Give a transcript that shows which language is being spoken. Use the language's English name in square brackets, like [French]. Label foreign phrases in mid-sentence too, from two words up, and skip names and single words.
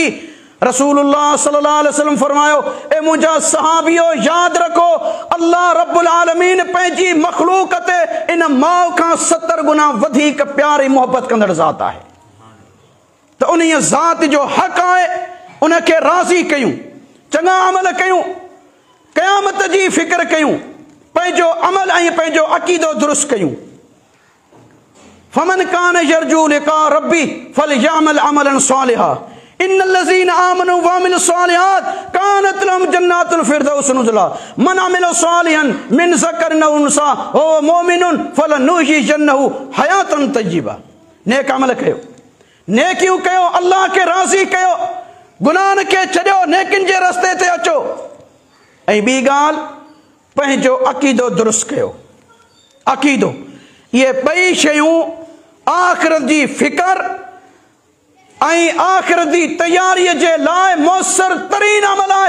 [Sindhi] रसूलुल्लाह [Arabic] صلى الله عليه وسلم [Sindhi] फरमायो, ए मुंहिंजा सहाबियो, यादि रखो, अल्लाह रब्बुल आलमीन पंहिंजी मख़लूक़ ते इन माउ खां 70 गुना वधीक प्यार ऐं मोहबत कंदड़ ज़ात आहे। त उन ज़ात जो हक़ आहे उनखे राज़ी कयूं, चङा अमल कयूं, क़यामत जी फ़िक्र कयूं, पंहिंजो अमल ऐं पंहिंजो अक़ीदो दुरुस्त कयूं। [Arabic] فمن كان يرجو لقاء ربه فليعمل عملا صالحا إن الذين آمنوا وعملوا الصالحات كانت لهم جنات الفردوس نزلا من عمل صالحا من ذكر أو أنثى وهو مؤمن فلنحيينه حياة طيبة. [Sindhi] नेक अमल कयो, नेकियूं कयो, अल्लाह खे राज़ी कयो, गुनाहनि खे छॾियो, नेकिन जे रस्ते ते अचो। ऐं ॿी ॻाल्हि, पंहिंजो अक़ीदो दुरुस्त कयो। अक़ीदो, इहे ॿई शयूं आख़िरत जी फ़िक्र ऐं आख़िरत जी तयारीअ जे लाइ मुयसर तरीन अमल आहे।